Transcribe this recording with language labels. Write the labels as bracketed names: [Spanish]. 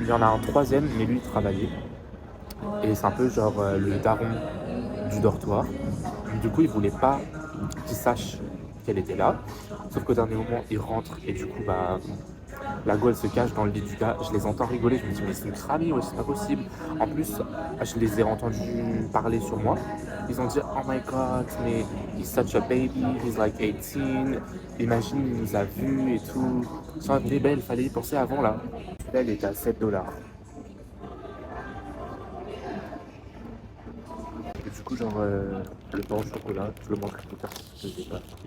[French] Il y en a un troisième, mais lui il travaillait. Et c'est un peu genre le daron du dortoir. Du coup, il voulait pas qu'il sache qu'elle était là. Sauf qu'au dernier moment, il rentre et du coup, bah, La go, elle se cache dans le lit du gars. Je les entends rigoler. Je me dis, mais c'est une cramée, ouais, c'est pas possible. En plus, je les ai entendus parler sur moi. [English] Ils ont dit, oh my god, mais he's such a baby, he's like 18. [French] Imagine, il nous a vus et tout. Soit vrai, belle, il fallait y penser avant là. Là, elle était à 7 $. Et du coup, genre, le pain au chocolat, je le mangerai plus tard. Je sais pas.